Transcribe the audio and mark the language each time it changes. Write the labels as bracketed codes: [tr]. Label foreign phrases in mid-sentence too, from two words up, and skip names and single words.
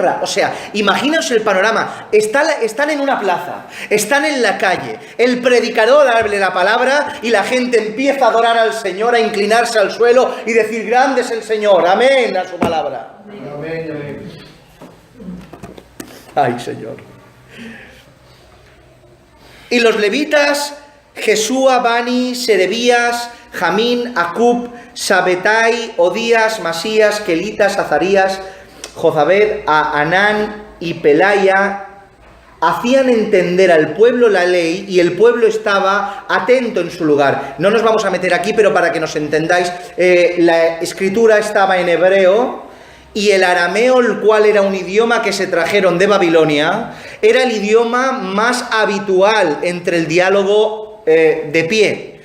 [es] O sea, imaginaos el panorama. Están en una plaza, están en la calle, el predicador hable la palabra y la gente empieza a adorar al Señor, a inclinarse al suelo y decir: grande es el Señor, amén a su palabra. Amén, amén. Ay, Señor. Y los levitas, Jesúa, Bani, Serebías, Jamín, Acub, Sabetai, Odías, Masías, Kelitas, Azarías, Jozabed, Anán y Pelaya, hacían entender al pueblo la ley, y el pueblo estaba atento en su lugar. No nos vamos a meter aquí, pero para que nos entendáis, la escritura estaba en hebreo, y el arameo, el cual era un idioma que se trajeron de Babilonia, era el idioma más habitual entre el diálogo de pie.